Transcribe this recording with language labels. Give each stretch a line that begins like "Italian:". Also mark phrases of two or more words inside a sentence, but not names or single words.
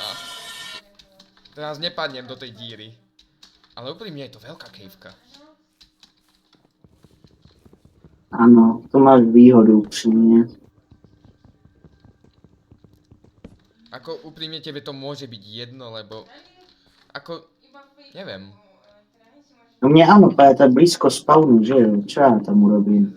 Slovak: Teraz nepadnem do tej díry. Ale úprimne je to veľká kejvka.
Czech: Ano, to máš výhodu upřímně.
Slovak: Ako úprimne tebe to môže byť jedno, lebo... Ako... Neviem.
Czech: No mě ano, protože to je blízko spawnu, že jo?
Slovak: Čo já tam urobím?